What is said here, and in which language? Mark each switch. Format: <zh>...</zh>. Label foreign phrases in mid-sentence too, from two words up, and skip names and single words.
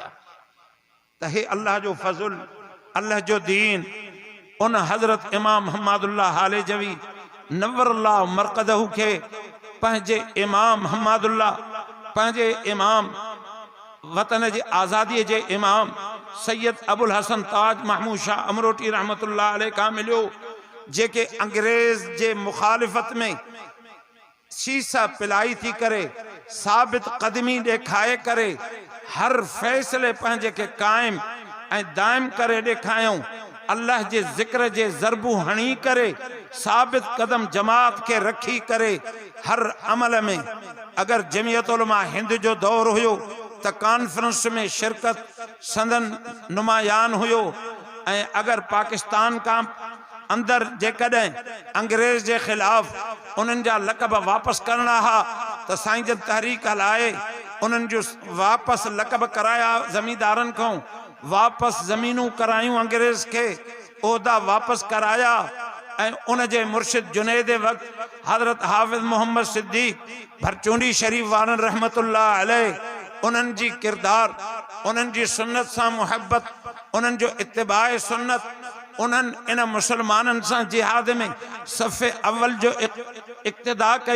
<sd>त हे अल्लाह जो फज़ुल, अल्लाह जो दीन, उन हज़रत इमाम मोहम्मदुल्लाह हालेजवी</sd> <ar>نور الله مرقده</ar> <sd>खे पंहिंजे इमाम मोहम्मदुल्लाह, पंहिंजे इमाम वतन जे आज़ादीअ जे इमाम सैयद अबुल हसन ताज महमूद शाह अमरोटी</sd> <ar>رحمة الله عليه</ar> <sd>खां मिलियो, जेके अंग्रेज़ जे मुखालिफ़त में शीसा पिलाई थी करे, साबित क़दमी ॾेखारे करे, हर फ़ैसिले पंहिंजे खे क़ाइम ऐं दाइम करे ॾेखारियऊं। अल्लाह जे ज़िक्र जे ज़रबू हणी करे, साबित कदम जमात के रखी करे, हर अमल में अगर जमियत उलमा हिंद जो दौर हुयो त कॉन्फ्रेंस में शिरकत संदन नुमायान हुयो। ऐं अगर पाकिस्तान का अंदर जेकॾहिं अंग्रेज़ जे ख़िलाफ़ उन्हनि जा लक़ब वापसि करणा हा त साईं जन तहरीक हलाए उन्हनि जो वापसि लक़ब कराया, ज़मींदारनि खां वापसि ज़मीनूं करायूं, अंग्रेज़ खे उहदा वापसि कराया। ऐं उन जे मुर्शिद जुनैद वक़्त हज़रत हाफ़िज़ मोहम्मद सिद्दीक़ भरचूंडी शरीफ वारन</sd> <ar>رحمة الله عليه,</ar> <sd>उन्हनि जी किरदार, उन्हनि जी सुन्नत सां मुहब्बत, उन्हनि जो इत्तिबाए सुन्नत, उन्हनि इन मुसलमाननि सां जिहाद में सफ़े अव्वल जो इक़्तिदा कई।</sd>